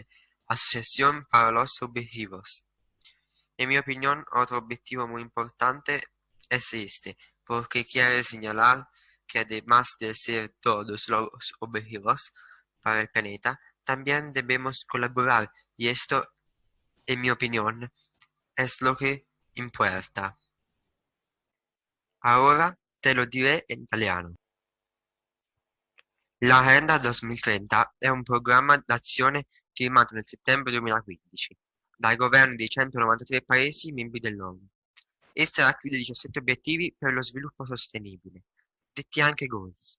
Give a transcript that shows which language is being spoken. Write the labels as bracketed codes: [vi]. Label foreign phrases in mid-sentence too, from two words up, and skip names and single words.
[es] Asociación para los objetivos. En mi opinión, otro objetivo muy importante es este, porque quiere señalar que además de ser todos los objetivos para el planeta, también debemos colaborar, y esto, en mi opinión, es lo que importa. Ahora te lo diré [it] in italiano. L'Agenda 2030 è un programma d'azione firmato nel settembre 2015 dai governi dei 193 paesi membri dell'ONU. Essa racchiude 17 obiettivi per lo sviluppo sostenibile, detti anche goals.